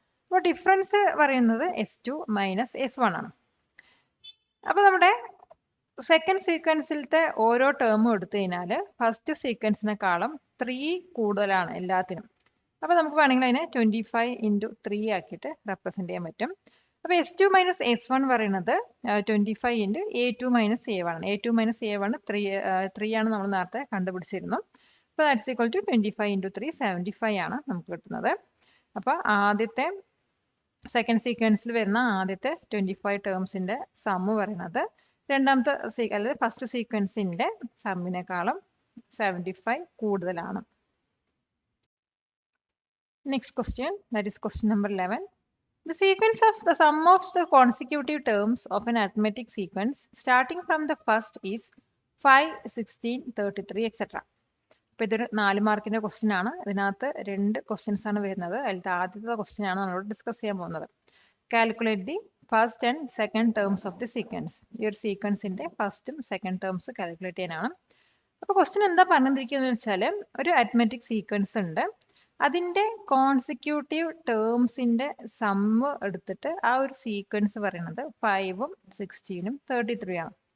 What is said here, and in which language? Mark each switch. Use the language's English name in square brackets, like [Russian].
[Malayalam] അപ്പോൾ ഡിഫറൻസ് പറയുന്നത് S2 - S1 ആണ്. അപ്പോൾ നമ്മുടെ സെക്കൻഡ് സീക്വൻസിലത്തെ ഓരോ ടേമും എടുത്തു കഴിഞ്ഞാൽ ഫസ്റ്റ് സീക്വൻസിനെക്കാളും 3 കൂടുതലാണ് എല്ലാത്തിനും. അപ്പോൾ നമുക്ക് വേണമെങ്കിൽ അതിനെ 25 × 3 ആക്കിയിട്ട് റെപ്രസെന്റ് ചെയ്യാൻ പറ്റും. അപ്പോൾ S2 - S1 പറയുന്നത് 25 × A2 - A1 ആണ്. A2 - A1 3 ആണ് നമ്മൾ നേരത്തെ കണ്ടുപിടിച്ചിരുന്നു. അപ്പോൾ ദാറ്റ്സ് ഈക്വൽ ടു 25 × 3 75 ആണ് നമുക്ക് കിട്ടുന്നത്. അപ്പോൾ ആദ്യത്തെ സെക്കൻഡ് സീക്വൻസിൽ വരുന്ന ആദ്യത്തെ 25 ടേംസിന്റെ സമ്മ് പറയുന്നത് രണ്ടാമത്തെ അല്ലെങ്കിൽ ഫസ്റ്റ് സീക്വൻസിന്റെ സമ്മിനേക്കാളും 75 കൂടുതലാണ്. [English] Next question, that is question number 11. The sequence of the sum of the consecutive terms of an arithmetic sequence starting from the first is 5, 16, 33, etc. [Malayalam] അപ്പോൾ ഇതൊരു 4 മാർക്കിന്റെ ക്വസ്റ്റ്യൻ ആണ്. ഇതിനകത്ത് 2 ക്വസ്റ്റ്യൻസ് ആണ് വരുന്നത്. അതിലത്തെ ആദ്യത്തെ ക്വസ്റ്റ്യൻ ആണ് നമ്മളോട് ഡിസ്കസ് ചെയ്യാൻ പോകുന്നത്. [English] Calculate the first and second terms of the sequence. [Malayalam] ഈ ഒരു സീക്വൻസിന്റെ ഫസ്റ്റും സെക്കൻഡ് ടേംസ് കാൽക്കുലേറ്റ് ചെയ്യാനാണ്. അപ്പോൾ ക്വസ്റ്റ്യൻ എന്താ പറഞ്ഞിരിക്കുന്നത് വെച്ചാൽ, ഒരു അരിത്മെറ്റിക് സീക്വൻസ് ഉണ്ട്, അതിന്റെ കോൺസിക്യൂട്ടീവ് ടേംസിന്റെ സമ്മ് എടുത്തിട്ട് ആ ഒരു സീക്വൻസ് പറയുന്നത് 5ഉം 16ഉം 33 ആണ്.